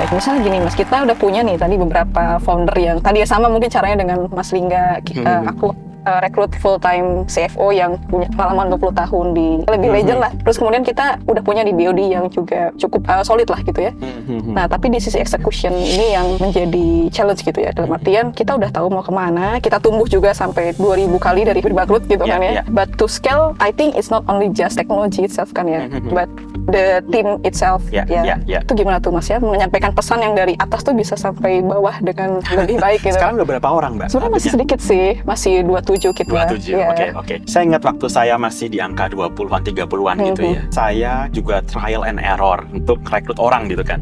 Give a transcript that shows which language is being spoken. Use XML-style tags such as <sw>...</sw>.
<id>Misalnya gini Mas, kita udah punya nih tadi beberapa founder yang tadi ya sama mungkin caranya dengan Mas Lingga, aku rekrut full time CFO yang punya pengalaman 20 tahun di lebih legend lah. Terus kemudian kita udah punya di BOD yang juga cukup solid lah gitu ya. Nah, tapi di sisi execution ini yang menjadi challenge gitu ya. Dalam artian kita udah tahu mau kemana, kita tumbuh juga sampai 2000 kali dari bangkrut gitu kan ya.</id> <en>But to scale, I think it's not only just technology itself</en> <id>kan ya,</id> <en>but the team itself.</en> <id>Itu gimana tuh Mas ya, menyampaikan pesan yang dari atas tuh bisa sampai bawah dengan lebih baik gitu. Sekarang udah berapa orang Mbak? Sebenarnya masih sedikit sih, masih 27 gitu lah. 27, oke. Saya ingat waktu saya masih di angka 20-an, 30-an gitu ya. Saya juga trial and error untuk rekrut orang gitu kan.</id>